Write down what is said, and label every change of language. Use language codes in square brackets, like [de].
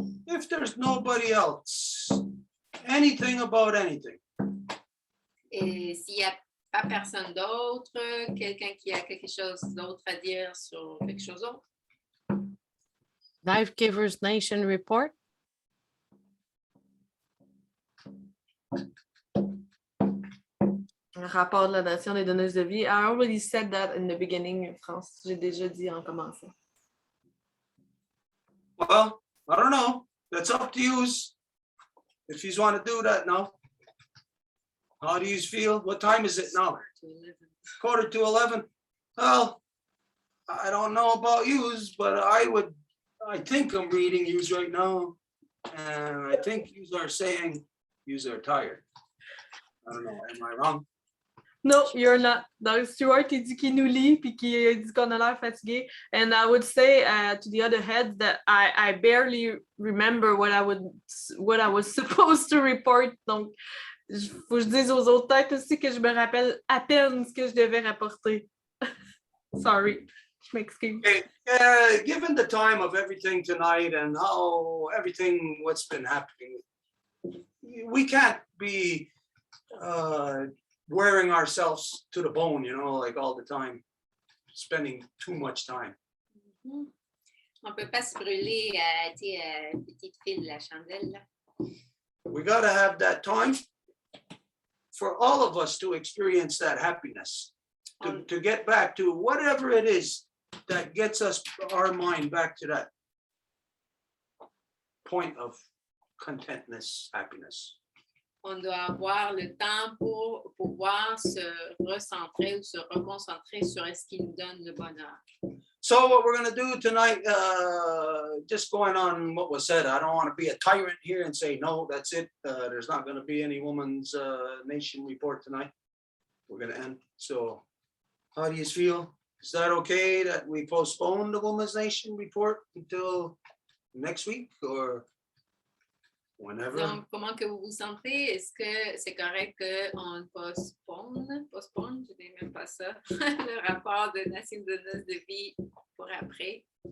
[en] If there's nobody else, anything about anything. [fr] Et s'il n'y a pas personne d'autre, quelqu'un qui a quelque chose d'autre à dire sur quelque chose d'autre? [en] Life Givers Nation report. [fr] Un rapport de la Nation des donneuses de vie. [en] I already said that in the beginning, France. [fr] J'ai déjà dit en commençant. [en] Well, I don't know. That's up to you. If you want to do that now. How do you feel? What time is it now? 11:45. Well, I don't know about yous, but I think I'm reading yous right now. And I think yous are saying yous are tired. I don't know, am I wrong? No, you're not. [fr] Donc, Stuart, il dit qu'il nous lit puis qu'il dit qu'on a l'air fatigué. [en] And I would say to the other head that I barely remember what I was supposed to report. [fr] Donc, faut que je dise aux autres têtes aussi que je me rappelle à peine ce que je devais rapporter. [en] Sorry, [fr] je m'excuse. [en] Okay. Given the time of everything tonight and how everything what's been happening, we can't be wearing ourselves to the bone, like all the time, spending too much time. [fr] On peut pas se brûler petite file de la chandelle. Là. [en] We got to have that time for all of us to experience that happiness, to get back to whatever it is that gets us our mind back to that point of contentness, happiness. [fr] On doit avoir le temps pour pouvoir se recentrer ou se reconcentrer sur ce qui nous donne le bonheur. [en] So what we're going to do tonight, just going on what was said, I don't want to be a tyrant here and say, no, that's it. There's not going to be any Women's Nation report tonight. We're going to end. So how do you feel? Is that okay that we postpone the Women's Nation report until next week or whenever? [fr] Donc, comment que vous vous sentez? Est-ce que c'est correct qu'on postpone, je n'ai même pas ça, le rapport de Nations de noces de vie pour après?